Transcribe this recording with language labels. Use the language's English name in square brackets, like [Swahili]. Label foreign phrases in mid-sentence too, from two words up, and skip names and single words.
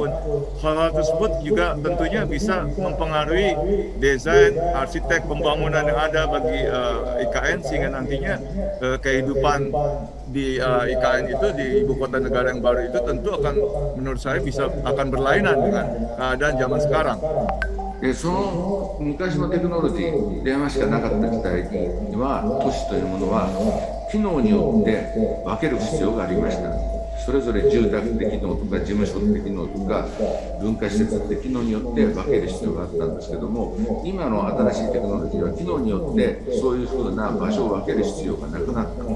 [Indonesian] Hal-hal tersebut juga tentunya bisa mempengaruhi desain, arsitek, pembangunan yang ada bagi IKN, sehingga nantinya kehidupan di IKN itu, di ibu kota negara yang baru itu tentu akan, menurut saya akan berlainan dengan keadaan zaman sekarang. [Japanese] その昔のテクノロジー、電話しかなかった時代には、都市というものは機能によって分ける必要がありました。それぞれ住宅的機能とか事務所的機能とか文化施設的機能によって分ける必要があったんですけども、今の新しいテクノロジーは機能によってそういうふうな場所を分ける必要がなくなった。